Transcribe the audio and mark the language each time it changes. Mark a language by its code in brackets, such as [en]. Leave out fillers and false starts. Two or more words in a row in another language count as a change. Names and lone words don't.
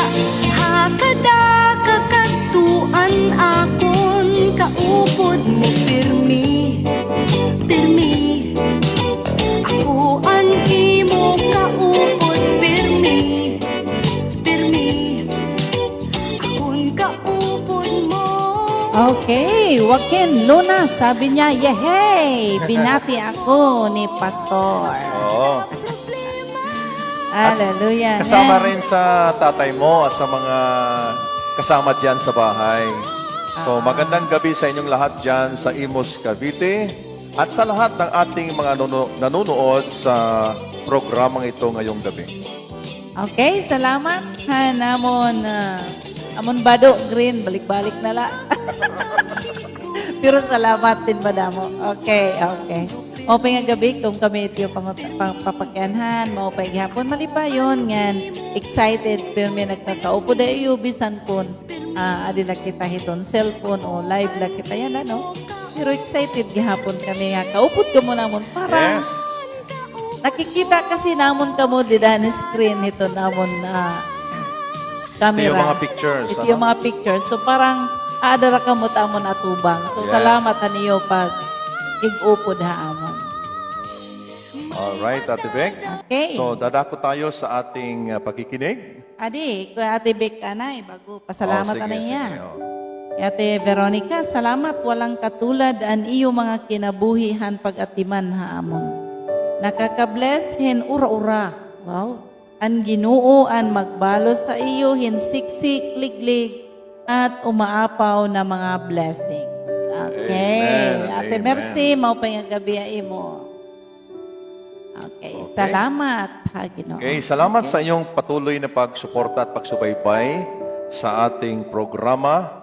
[war] Hakada kakatuan akon kaupod mo pirmi, pirmi. Ako an imo kaupod pirmi, pirmi. Akon kaupod mo. [tl] Okay, Joaquin Luna, sabi niya, yehey, binati ako ni Pastor. Oo. Hallelujah. Kasama Amen. rin sa tatay mo at sa mga kasama dyan sa bahay. So magandang gabi sa inyong lahat dyan sa Imus, Cavite at sa lahat ng ating mga nanonood sa programang ito ngayong gabi. Okay, salamat. [war] Hanamon, amon bado, green, balik-balik na la. Pero salamat din madamo. Okay, okay. Mopay nga gabi kung kami ito papakyanhan, mopay gihapon malipayon ngan excited pero may nagkakaupo da iyo bisan kun adi lang kita hiton cellphone o live lang kita yan, ano? Pero excited gihapon kami nga. Kaupod ka mo namon para Yes. nakikita kasi namon ka mo di dahil screen ito namon camera. [tl] Ito yung mga pictures. Ito yung mga pictures. [war] So parang adara ka mo tamon atubang. So Yes. salamat niyo pag ig-upod ha amon. Alright, Ate Beck. Okay. [tl] So, dadako tayo sa ating pagkikinig. [war] Adi, kuya Ate Beck anay, bago pasalamat sige, anay sige, niya. oh. Ate Veronica, salamat walang katulad an iyo mga kinabuhihan pag-atiman ha amon. Nakaka-bless hin ura-ura. Wow. An Ginoo an magbalos sa iyo hin [tl] siksik, liglig at umaapaw [war] na mga blessings. Okay. Amen, Ate amen. Mercy, mao pa yung gabi mo. Okay. Salamat ha Ginoo. [tl] Okay, salamat sa inyong patuloy na pagsuporta at pagsubaybay sa ating programa.